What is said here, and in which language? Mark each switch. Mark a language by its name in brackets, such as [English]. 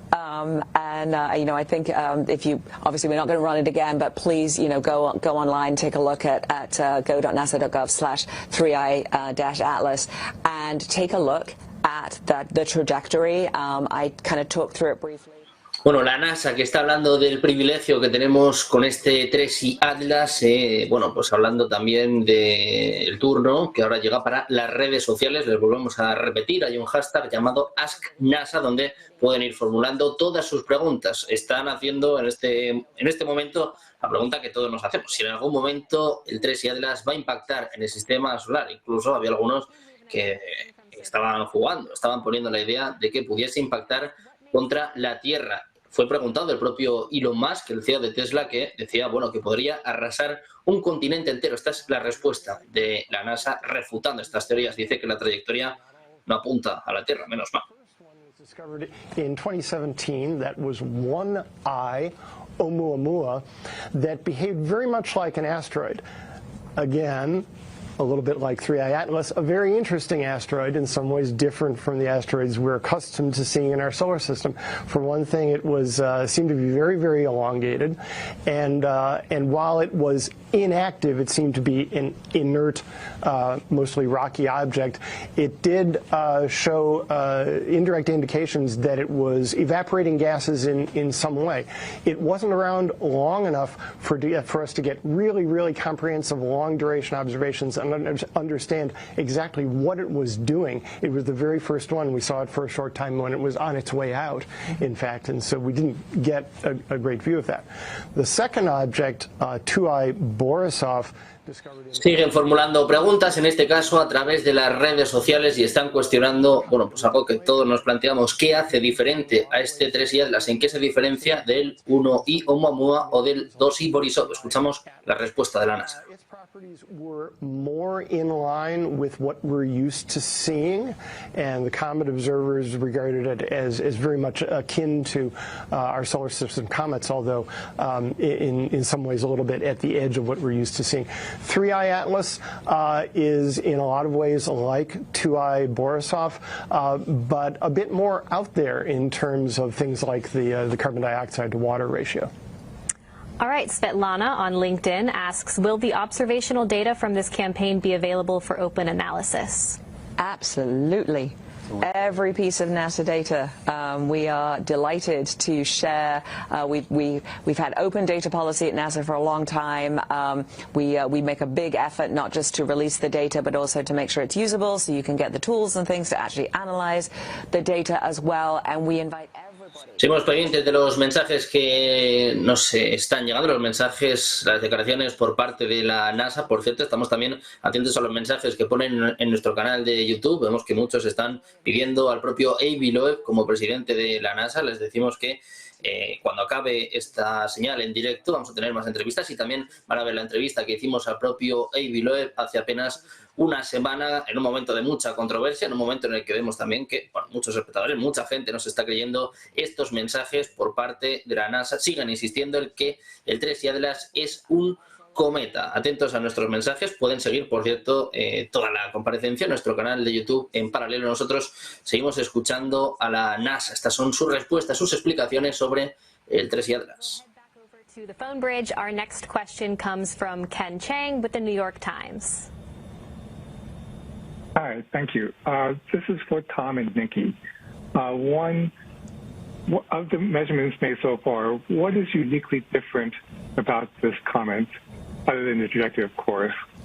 [English] I think if you, obviously we're not going to run it again, but please, go online, take a look at go.nasa.gov/3i-atlas and take a look at the trajectory. I kind of talked through it briefly. [Spanish] Bueno, la NASA que está hablando del privilegio que tenemos con este 3 y Atlas, bueno, pues hablando también del turno que ahora llega para las redes sociales, les volvemos a repetir, hay un hashtag llamado AskNASA donde pueden ir formulando todas sus preguntas. Están haciendo en este momento la pregunta que todos nos hacemos, si en algún momento el 3 y Atlas va a impactar en el sistema solar. Incluso había algunos que estaban jugando, estaban poniendo la idea de que pudiese impactar contra la Tierra. Fue preguntado el propio Elon Musk, el CEO de Tesla, que decía, bueno, que podría arrasar un continente entero. Esta es la respuesta de la NASA refutando estas teorías. Dice que la trayectoria no apunta a la Tierra, menos mal. [English] Discovered in 2017 that was one eye, Oumuamua, that behaved very much like an asteroid. Again, a little bit like 3I Atlas, a very interesting asteroid, in some ways different from the asteroids we're accustomed to seeing in our solar system. For one thing, it was seemed to be very, very elongated, and while it was inactive, it seemed to be an inert, mostly rocky object. It did show indirect indications that it was evaporating gases in some way. It wasn't around long enough for us to get really, really comprehensive, long-duration observations and understand exactly what it was doing. It was the very first one. We saw it for a short time when it was on its way out, in fact, and so we didn't get a great view of that. The second object, 2I Borisov, [Spanish] siguen formulando preguntas, en este caso a través de las redes sociales, y están cuestionando, bueno, pues algo que todos nos planteamos, ¿qué hace diferente a este 3i Atlas? ¿En qué se diferencia del 1i Oumuamua o del 2i Borisov? Escuchamos la respuesta de la NASA. [English] Properties were more in line with what we're used to seeing, and the comet observers regarded it as very much akin to our solar system comets, although in some ways a little bit at the edge of what we're used to seeing. 3I Atlas is in a lot of ways like 2I Borisov, but a bit more out there in terms of things like the carbon dioxide to water ratio. All right, Svetlana on LinkedIn asks, will the observational data from this campaign be available for open analysis? Absolutely. Every piece of NASA data we are delighted to share. We've had open data policy at NASA for a long time. We make a big effort not just to release the data but also to make sure it's usable so you can get the tools and things to actually analyze the data as well, and we invite everybody. [Spanish] Seguimos pendientes de los mensajes que nos están llegando, los mensajes, las declaraciones por parte de la NASA. Por cierto, estamos también atentos a los mensajes que ponen en nuestro canal de YouTube. Vemos que muchos están pidiendo al propio Avi Loeb como presidente de la NASA. Les decimos que cuando acabe esta señal en directo vamos a tener más entrevistas y también van a ver la entrevista que hicimos al propio Avi Loeb hace apenas una semana, en un momento de mucha controversia, en un momento en el que vemos también que muchos espectadores, mucha gente nos está creyendo estos mensajes por parte de la NASA. Sigan insistiendo en que el 3 Atlas es un cometa. Atentos a nuestros mensajes. Pueden seguir, por cierto, toda la comparecencia en nuestro canal de YouTube. En paralelo, nosotros seguimos escuchando a la NASA. Estas son sus respuestas, sus explicaciones sobre el 3 Atlas. [English] To the phone bridge, our next question comes from Ken Chang with the New York Times. Hi, thank you. This is for Tom and Nikki. One, of the measurements made so far, what is uniquely different about this comet, other than the trajectory, of course?